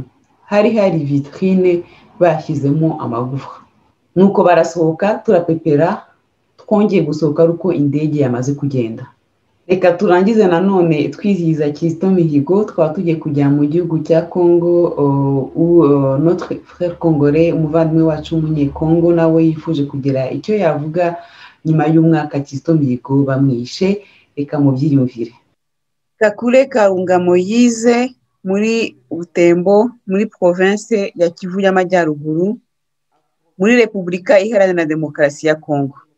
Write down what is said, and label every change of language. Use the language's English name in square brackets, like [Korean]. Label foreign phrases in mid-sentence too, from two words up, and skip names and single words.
[Kinyarwanda] Hari vitrine bashyizemo amagufa. Nuko barasohoka turapepera, twongeye gusohoka uko indege yamaze kugenda. Reka turangize nanone twizihiza Kizito Mihigo. Twaba tugiye kujya mu gihugu cya Congo, [French] notre frère congolais, [Kinyarwanda] umuvandimwe wacu w'umunyekongo, nawe yifuje kugira icyo yavuga nyuma y'umwaka Kizito Mihigo bamwishe. Reka mubyiyumvire. Kakule Karunga Moise muri Butembo, muri province ya Kivu y'Amajyaruguru, muri Repubulika Iharanira Demokarasi ya Kongo.